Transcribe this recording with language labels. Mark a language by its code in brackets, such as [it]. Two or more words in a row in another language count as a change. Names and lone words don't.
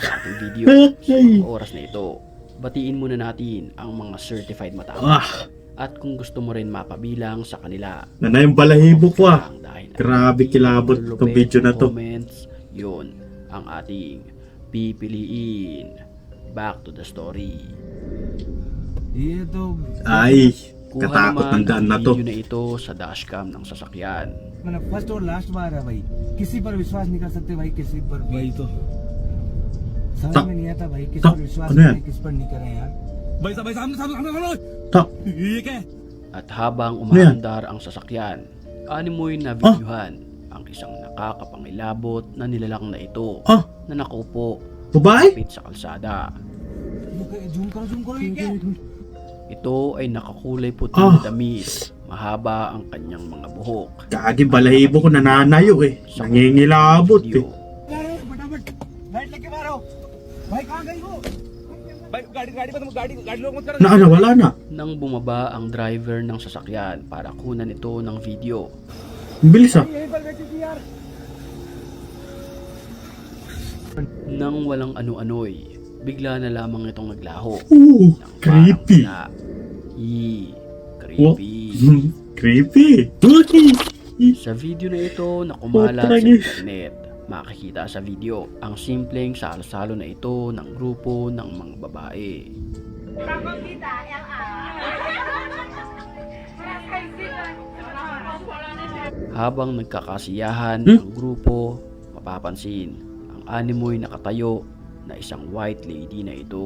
[tl] sa ating video sa mga oras na ito, batiin muna natin ang mga certified matapang Ah. At kung gusto mo rin mapabilang sa kanila, Nanay yung balahibo ko ah. dahil Grabe kilabot itong lupit video na to. comments, yun ang ating pipiliin. [en] Back to the story. [hi] ये तो [tl] Ay, Kuha katakot naman ng daan ang na to. video na ito sa dashcam ng sasakyan. [hi] मैंने फर्स्ट और लास्ट बार है भाई, किसी पर विश्वास नहीं कर सकते भाई, किसी पर भी। वही तो समझ ता- में नहीं आता भाई, किस ता- पर विश्वास [tl] ano yan? [hi] करें, किस पर नहीं करें यार। भाई साहब सामने सामने सामने सामने Ta, ये क्या है? [tl] At habang umaandar ang sasakyan, animoy na videohan ang isang nakakapangilabot na nilalang na ito ah, na nakaupo babae? kapit sa kalsada. [hi] जूम करो ये क्या है? [tl] Ito ay nakakulay puti Ah. na damit, mahaba ang kanyang mga buhok. Gagi, balahibo ko nananayo eh. Sa Nangingilabot eh. video, [hi] फटाफट लाइट लेके मारो भाई, कहाँ गई वो? भाई गाड़ी गाड़ी मत गाड़ी गाड़ी लोग मत करो [tl] Na ano, wala na. nang bumaba ang driver ng sasakyan para kunan ito ng video. Ang bilis ah. [hi] यहीं पर बैठी थी यार। [tl] Nang walang ano-ano'y, bigla na lamang itong naglaho. Ooh, ng creepy. parang wala. [en] What? Creepy. Creepy. Okay. [tl] Sa video na ito na kumalat sa Tragis. internet, makikita sa video ang simpleng salo-salo na ito ng grupo ng mga babae. Habang nagkakasiyahan ang grupo, mapapansin ang animoy nakatayo na isang [en] white lady [tl] na ito.